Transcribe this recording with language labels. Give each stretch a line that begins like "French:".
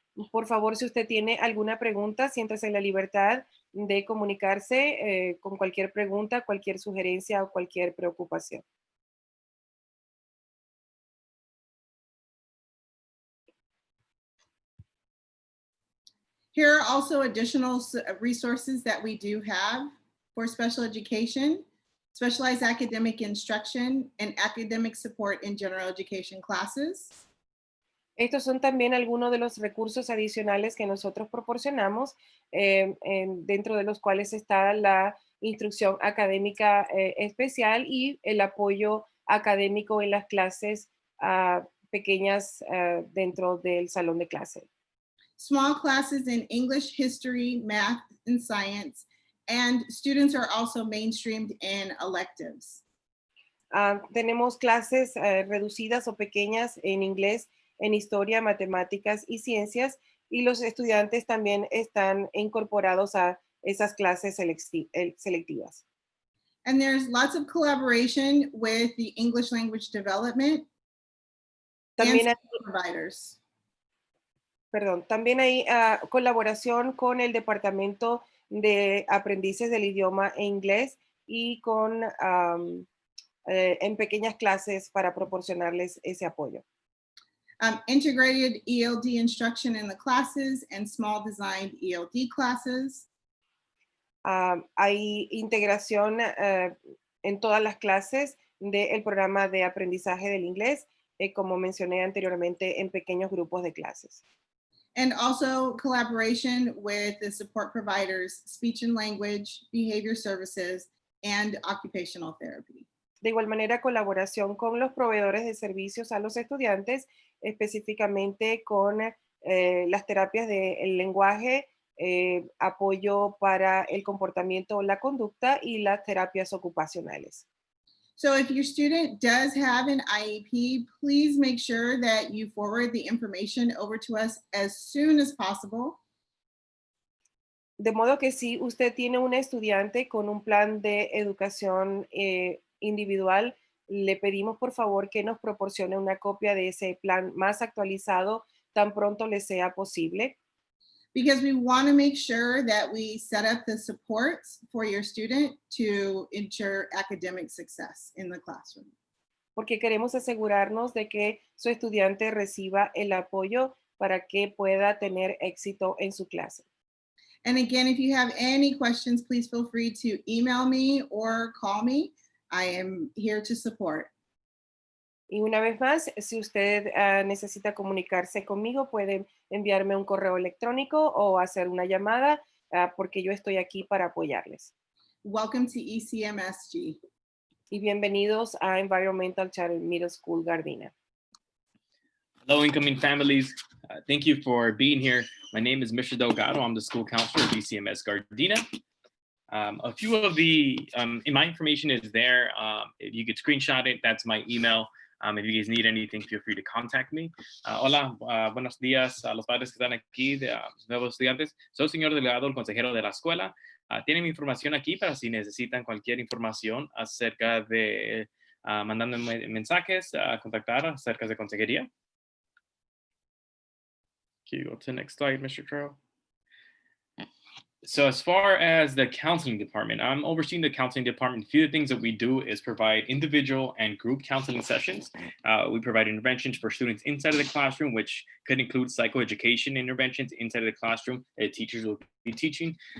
Spanish: Por favor, si usted tiene alguna pregunta, siéntase en la libertad de comunicarse con cualquier pregunta, cualquier sugerencia o cualquier preocupación.
English: Here are also additional resources that we do have for special education, specialized academic instruction, and academic support in general education classes.
Spanish: Estos son también algunos de los recursos adicionales que nosotros proporcionamos, dentro de los cuales está la instrucción académica especial y el apoyo académico en las clases pequeñas dentro del salón de clase.
English: Small classes in English, history, math, and science, and students are also mainstreamed in electives.
Spanish: Tenemos clases reducidas o pequeñas en inglés, en historia, matemáticas y ciencias, y los estudiantes también están incorporados a esas clases selectivas.
English: And there's lots of collaboration with the English language development
Spanish: También
English: and
Spanish: hay,
English: providers.
Spanish: también hay colaboración con el Departamento de Aprendices del Idioma en Inglés y con en pequeñas clases para proporcionarles ese apoyo.
English: Integrated ELD instruction in the classes and small designed ELD classes.
Spanish: Hay integración en todas las clases del programa de aprendizaje del inglés, como mencioné anteriormente, en pequeños grupos de clases.
English: And also collaboration with the support providers, speech and language, behavior services, and occupational therapy.
Spanish: De igual manera, colaboración con los proveedores de servicios a los estudiantes, específicamente con las terapias del lenguaje, apoyo para el comportamiento o la conducta y las terapias ocupacionales.
English: So if your student does have an IEP, please make sure that you forward the information over to us as soon as possible.
Spanish: De modo que si usted tiene un estudiante con un plan de educación individual, le pedimos por favor que nos proporcione una copia de ese plan más actualizado tan pronto le sea posible.
English: Because we want to make sure that we set up the supports for your student to ensure academic success in the classroom.
Spanish: Porque queremos asegurarnos de que su estudiante reciba el apoyo para que pueda tener éxito en su clase.
English: And again, if you have any questions, please feel free to email me or call me. I am here to support.
Spanish: Y una vez más, si usted necesita comunicarse conmigo, puede enviarme un correo electrónico o hacer una llamada, porque yo estoy aquí para apoyarles.
English: Welcome to ECMSG.
Spanish: Y bienvenidos a Environmental Charter Middle School Gardena.
English: Hello, incoming families. Thank you for being here. My name is Mr. Delgado. I'm the school counselor of ECMS Gardena. A few of the, my information is there. If you could screenshot it, that's my email. If you guys need anything, feel free to contact me.
Spanish: Hola, buenos días a los padres que están aquí, de nuevos estudiantes. Soy el señor Delgado, el consejero de la escuela. Tienen mi información aquí para si necesitan cualquier información acerca de mandando mensajes, contactar acerca de consejería.
English: Can you go to the next slide, Mr. Crow? So as far as the counseling department, I'm overseeing the counseling department. A few of the things that we do is provide individual and group counseling sessions. We provide interventions for students inside of the classroom, which could include psychoeducation interventions inside of the classroom that teachers will be teaching.